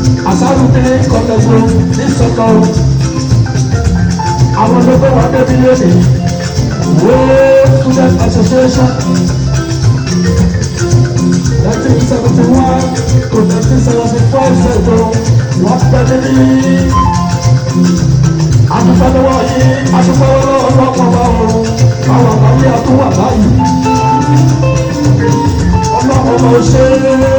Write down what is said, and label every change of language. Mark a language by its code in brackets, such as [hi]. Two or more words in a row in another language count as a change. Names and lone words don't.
[yo] Àsárùté kọ̀tẹ̀gbọ́ ní sọ́kọ̀ o. Àwọn ló gbé wa débi lónìí. World Student Association. Nineteen seventy-one to nineteen seventy-five ṣètò. Wọ́n pẹ́ níbí. A dúpẹ́ lọ́wọ́ yín, a dúpẹ́ lọ́wọ́ ọlọ́pàá wa o. Báwa bá yẹ, a tún wà báyìí. Ọlọ́pàá wa ò ṣe é.